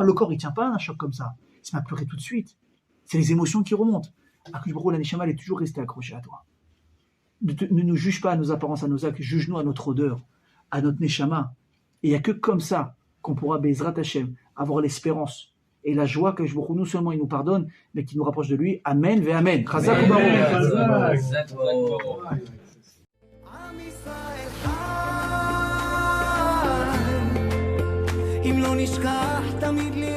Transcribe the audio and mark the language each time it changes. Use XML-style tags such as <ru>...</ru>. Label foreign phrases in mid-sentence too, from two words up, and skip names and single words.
<fr>Le corps, il tient pas à un choc comme ça. Il se met à pleurer tout de suite. C'est les émotions qui remontent.</fr> <he>Akush Baruch Hu,</he> <fr>la neshama, elle est toujours restée accrochée à toi. Ne nous juge pas à nos apparences, à nos actes, juge-nous à notre odeur, à notre neshama. Et il n'y a que comme ça qu'on pourra,</fr> <he>Bezrat Hashem,</he> <fr>avoir l'espérance et la joie que</fr> <he>Baruch Hu,</he> <fr>non seulement il nous pardonne, mais qu'il nous rapproche de lui.</fr> <he>Amen, ve amen. Chazak u baruch. אם לא נשכח תמיד</he>